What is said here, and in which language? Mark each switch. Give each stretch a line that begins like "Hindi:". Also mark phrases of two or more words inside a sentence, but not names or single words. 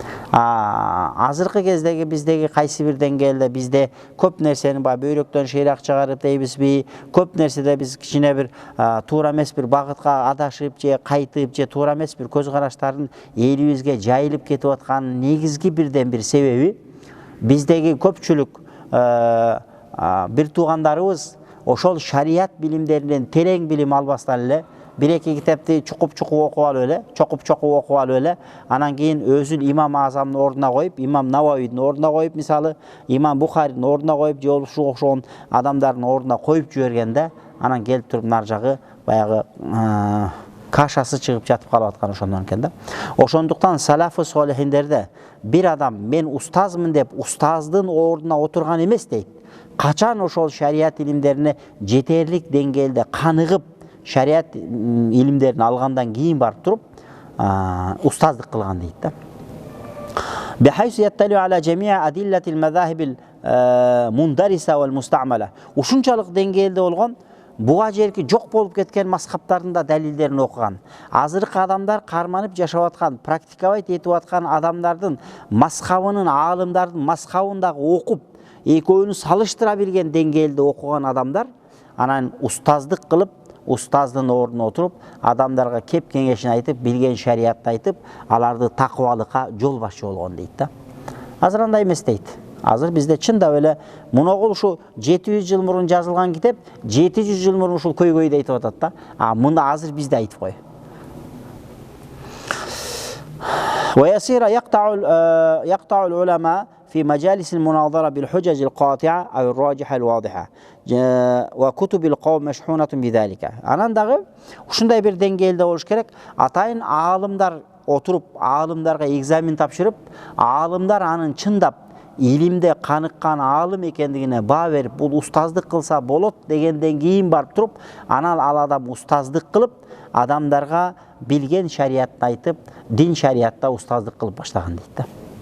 Kyrgyz: Азыркы кездеги биздеги кайсы бир деңгээлде бизде көп нерсени бөйрөктөн шыйрак чыгарып дейбизби, көп нерседе биз кичине бир туура эмес бир багытка адашып же кайтып же туура эмес бир көз караштардын элибизге жайылып кетип атканын негизги бирден бир себеби биздеги көпчүлүк бир туугандарыбыз ошол шарият билимдеринен терең билим албастан эле бир-эки китепти чукуп окуп алып эле, чокуп окуп алып эле, анан кийин өзүн имам Азамдын ордуна коюп, имам Нававийдин ордуна коюп, мисалы, имам Бухаридин ордуна коюп, же ушуга окшогон адамдардын ордуна коюп жибергенде, анан келип туруп нар жагы баягы кашасы чыгып жатып калып аткан ошондон экен да. Ошондуктан салафы солихиндерде бир адам мен устазмын деп устаздын ордуна отурган эмес дейт. Качан ошол шарият илимдерине жетерлик деңгээлде каныгып, шарият илимдерин алгандан кийин барып туруп устаздык кылган дейт да.
Arabic: بحيث يطلع على جميع أدلة المذاهب المندرسة والمستعملة.
Kyrgyz: Ушунчалык деңгээлде болгон буга жерки жок болуп кеткен мазхабтардын да далилдерин окуган. Азыркы адамдар карманып жашап аткан, практиковать этип аткан адамдардын мазхабынын, аалымдардын мазхабын дагы окуп, экөөнү салыштыра билген деңгээлде окуган адамдар анан устаздык кылып, устаздын ордуна отуруп, адамдарга кеп кеңешин айтып, билген шариятты айтып, аларды такыбалыкка жол башчы болгон дейт да. Азыр андай эмес дейт. Азыр бизде чындап эле муногул ушу 700 жыл мурун жазылган китеп 700 жыл мурун ушул көйгөйдү айтып атат да. Мында азыр бизде айтып кой.
Arabic: ويصير يقطع العلماء في مجالس المناظرة بالحجج القاطعة أو الراجحة الواضحة وكتب القوم مشحونة بذلك.
Kyrgyz: Анан дагы ушундай бир деңгээлде болуш керек. Атайын аалымдар отуруп, аалымдарга экзамен тапшырып, аалымдар анын чындап илимде каныккан аалым экендигине баа берип, бул устаздык кылса болот дегенден кийин барып туруп, анан ал адам устаздык кылып, адамдарга билген шариятты айтып, дин шариятта устаздык кылып баштаган дейт да.